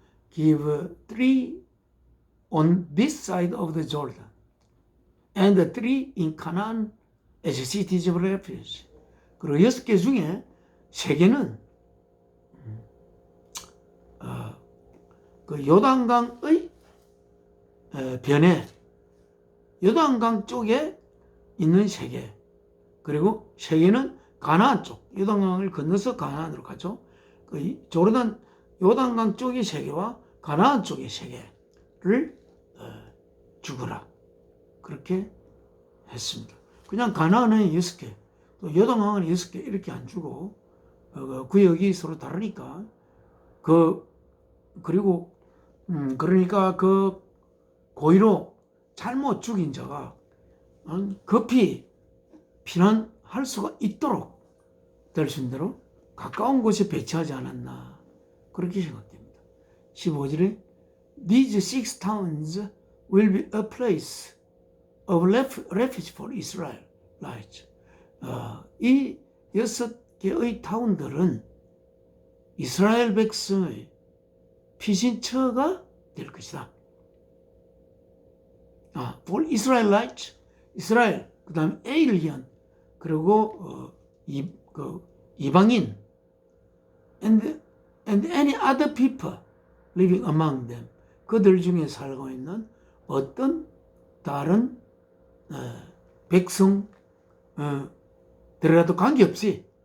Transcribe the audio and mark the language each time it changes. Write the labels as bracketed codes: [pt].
[en] Give 3 on this side of the Jordan and 3 in Canaan as cities of refuge. [ko] 그리고 6개 중에 3개는 그 요단강의 변에 요단강 쪽에 있는 3개, 그리고 3개는 가나안 쪽, 요단강을 건너서 가나안으로 가죠. 그 요단강 쪽의 3개와 가나안 쪽의 3개를 주거라, 그렇게 했습니다. 그냥 가나안은 6개, 또 요단강은 6개 이렇게 안 주고 구역이 서로 다르니까 그리고 그러니까 그 고의로 잘못 죽인 자가 급히 피난할 수가 있도록 될 수 있는 대로 가까운 곳에 배치하지 않았나, 그렇게 생각됩니다. 15절에 [en] These 6 towns will be a place of refuge for Israelites. [ko] 이 6개의 타운들은 이스라엘 백성의 피신처가 될 것이다. [en] for Israelites, [ko] 이스라엘, 그 다음 alien, 그리고 이방인, [en] and any other people living among them, [ko] 그들 중에 살고 있는 어떤 다른 백성 들이라도 관계없이